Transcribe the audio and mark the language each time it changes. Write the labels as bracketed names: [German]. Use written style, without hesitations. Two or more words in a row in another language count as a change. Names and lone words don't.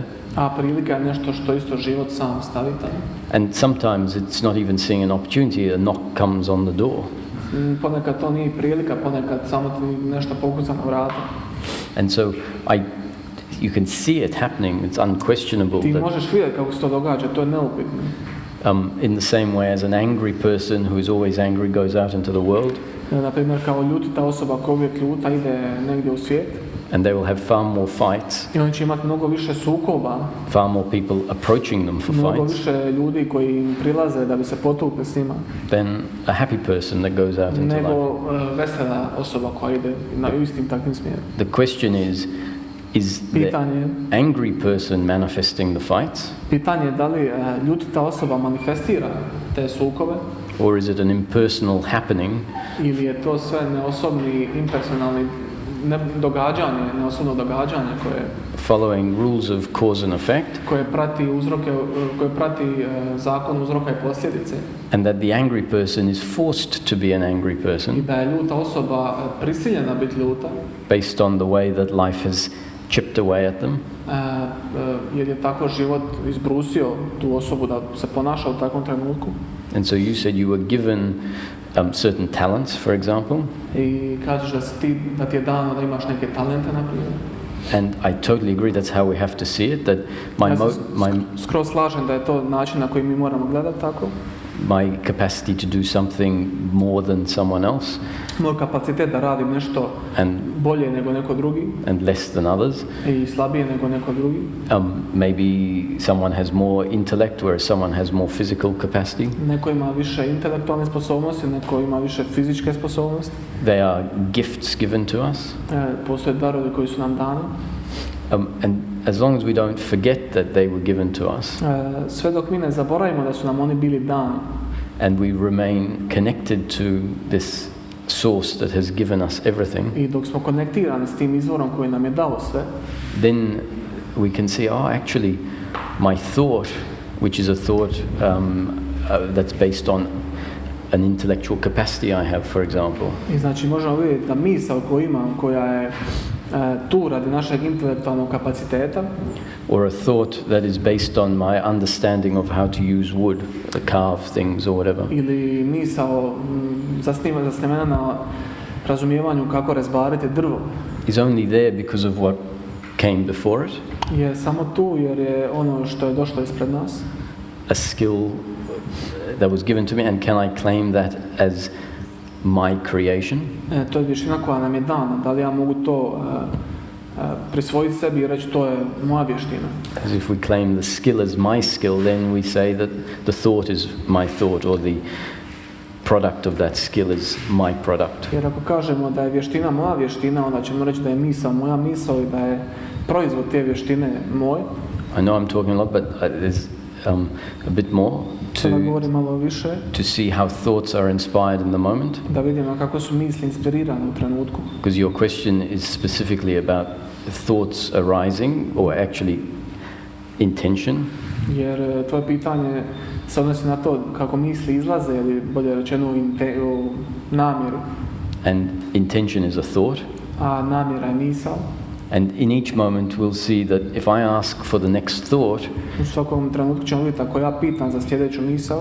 [Croatian] a prilika je nešto što isto život sam stavi tamo. [English] And sometimes it's not even seeing an opportunity, a knock comes on the door. [Croatian] Ponekad to nije prilika, ponekad samo ti nešto pokuca na vrata. [English] And so you can see it happening, it's unquestionable [Croatian] Ti [English] that [Croatian] možeš vidjeti kako se to događa, to je neupitno. [English] in the same way as an angry person who is always angry goes out into the world, [Croatian] Na primjer, kao ljutita osoba koja uvijek ljuta ide negdje u svijet [English] and they will have far more fights, [Croatian] i oni će imati mnogo više sukoba, [English] far more people approaching them for [Croatian] mnogo [English] fights, [Croatian] više ljudi koji im prilaze da bi se potukli s njima, [English] than a happy person that goes out into life. [Croatian] nego vesela osoba koja ide na istim takvim smjerom. [English] The question is the [Croatian] Pitanje, [English] angry person manifesting the fights, [Croatian] pitanje je da li ljutita osoba manifestira te sukobe [English] or is it an impersonal happening [Croatian] ili je to sve neosobni, impersonalni događanje, neosobno događanje [English] following rules of cause and effect, [Croatian] koje prati uzroke, koje prati zakon uzroka i posljedice. [English] and that the angry person is forced to be an angry [Croatian] I [English] person [Croatian] da je ljuta osoba prisiljena biti ljuta, [English] based on the way that life has chipped away at them, [Croatian] jer je tako život izbrusio tu osobu da se ponaša u takvom trenutku. [English] and so you said you were given certain talents, for example, [Croatian] I kažeš da ti je dano da imaš neke talente, na primjer. [English] and I totally agree that's how we have to see it, that [Croatian] Ja se skroz slažem da je to način na koji mi moramo gledati tako. [English] my capacity to do something more than someone else [Croatian] Moj kapacitet da radim nešto [English] and [Croatian] bolje nego neko drugi [English] less than others. [Croatian] i slabije nego neko drugi. [English] Maybe someone has more intellect, whereas someone has more physical capacity. [Croatian] Neko ima više intelektualne sposobnosti, neko ima više fizičke sposobnosti. [English] They are gifts given to us. [Croatian] Postoje darovi koji su nam dani. [English] And as long as we don't forget that they were given to us, [Croatian] Sve dok mi ne zaboravimo da su nam oni bili dani [English] and we remain connected to this source that has given us everything, [Croatian] i dok smo konektirani s tim izvorom koji nam je dao sve, [English] then we can see, actually, my thought, which is a thought that's based on an intellectual capacity I have, for example, [Croatian] i znači možemo vidjeti da misao koju imam, koja je tu radi našeg intelektualnog kapaciteta, [English] or a thought that is based on my understanding of how to use wood, to carve things or whatever, [Croatian] ili misao zasnivena na razumijevanju kako rezbariti drvo, [English] is only there because of what came before it, [Croatian] je samo tu jer je ono što je došlo ispred nas, [English] a skill that was given to me, and can I claim that as my creation? [Croatian] To je vještina koja nam je dana. Da li ja mogu to prisvojiti sebi i reći to je moja vještina? [English] As if we claim the skill as my skill, then we say that the thought is my thought, or the product of that skill is my product. [Croatian] Jer ako kažemo da je vještina moja vještina, onda ćemo reći da je misao moja misao i da je proizvod te vještine moj. [English] I know I'm talking a lot, but there's a bit more [Croatian] Sada govorim malo više, [English] to see how thoughts are inspired in the moment. [Croatian] da vidimo kako su misli inspirirane u trenutku. [English] Because your question is specifically about thoughts arising, or actually intention. [Croatian] Jer tvoje pitanje se odnosi na to kako misli izlaze, ili bolje rečeno u namjeru. [English] And intention is a thought. [Croatian] A namjera je misao. [English] And in each moment we'll see that if I ask for the next thought, [Croatian] U svakom trenutku ćemo vidjeti ako ja pitam za sljedeću misao,